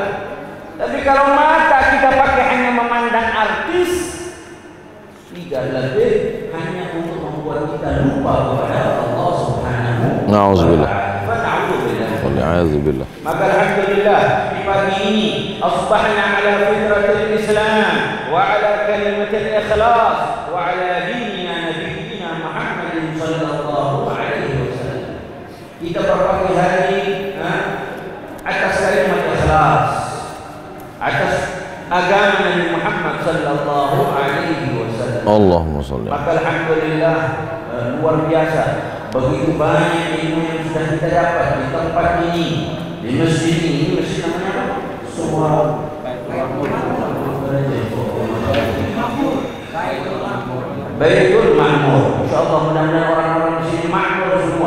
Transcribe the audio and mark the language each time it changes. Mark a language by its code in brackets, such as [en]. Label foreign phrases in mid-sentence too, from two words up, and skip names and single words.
[id] Tapi kalau mata kita pakai hanya memandang artis, tidak lebih hanya untuk membuat kita lupa kepada Allah [ar] سبحانه وتعالى. [id] Na'udzubillah. [ar] Na'udzubillah. [id] Maka alhamdulillah di pagi ini [ar] أصبحنا على فطرة الإسلام وعلى كلمة الإخلاص وعلى دين نبينا محمد صلى الله عليه وسلم. [id] Kita berpagi hari atas kalimat ikhlas, atas agama Nabi Muhammad [ar] صلى الله عليه وسلم. اللهم صل. [id] Maka alhamdulillah luar biasa, begitu banyak ilmu yang sudah kita dapat di tempat ini, di masjid ini. Masjid namanya apa? Semua Baitul Ma'mur. Insyaallah mudah-mudahan orang-orang di sini makmur semua.